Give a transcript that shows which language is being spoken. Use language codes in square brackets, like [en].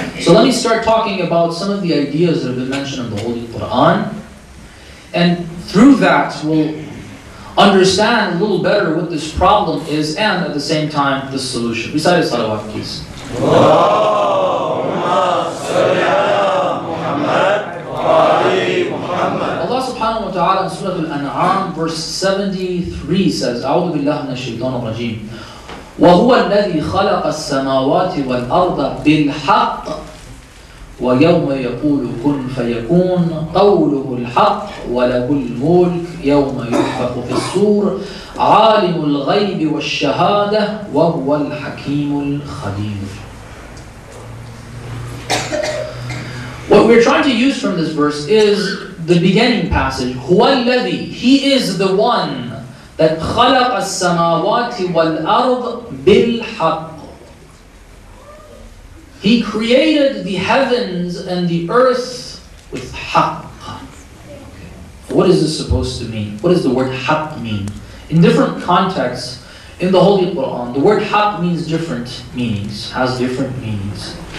[en] So let me start talking about some of the ideas that have been mentioned in the Holy Quran. And through that, we'll understand a little better what this problem is and at the same time, the solution. Recite a salawat, please. Allah subhanahu wa ta'ala in Surah Al-An'am verse 73 says, [ar] أعوذ بالله من الشيطان الرجيم وهو الذي خلق السماوات والأرض بالحق ويوم يقول كن فيكون قوله الحق وله الملك يوم ينفخ في الصور عالم الغيب والشهادة وهو الحكيم الخبير. [en] What we're trying to use from this verse is the beginning passage. [ar] هو الذي, [en] he is the one that [ar] خلق السماوات والأرض بالحق. [en] He created the heavens and the earth with haqq. What is this supposed to mean? What does the word haqq mean? In different contexts in the Holy Quran, the word haqq means different meanings, has different meanings.